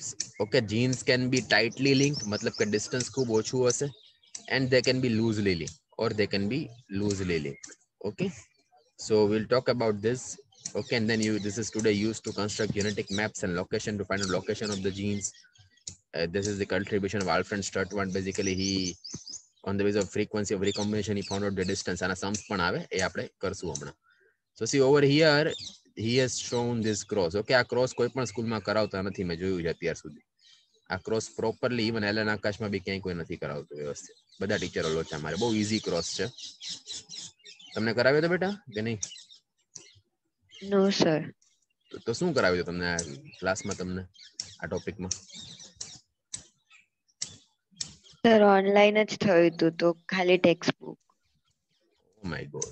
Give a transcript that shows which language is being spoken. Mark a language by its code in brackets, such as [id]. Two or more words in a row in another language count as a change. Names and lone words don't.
[en] Okay, genes can be tightly linked, [hi] मतलब के [en] distance [gu] ખૂબ ઓછું હશે, [en] and they can be loosely linked, or they can be loosely linked. Okay, so we'll talk about this. Okay, and then this is today used to construct genetic maps and location to find out location of the genes. This is the contribution of Alfred Sturtevant. Basically, he on the basis of frequency of recombination he found out the distance, and sums [gu] પણ આવે એ આપણે કરશું હમણાં. [en] So see over here he has shown this cross. [gu] Okay, આ cross કોઈ પણ સ્કૂલમાં કરાવતા નથી, મેં જોયું છે અત્યાર સુધી. આ [en] cross properly even [gu] એલન આકાશમાં બી ક્યાંય કોઈ નથી કરાવતું વ્યવસ્થિત. બધા ટીચરો લોચા મારે. બહુ easy cross છે. તમને કરાવ્યો તો બેટા કે નહીં? [en] No, sir. [gu] તો શું કરાવ્યું તમને આ ક્લાસમાં, તમને આ ટોપિકમાં? સર ઓનલાઈન જ થયું હતું તો ખાલી [en] text book. oh my god.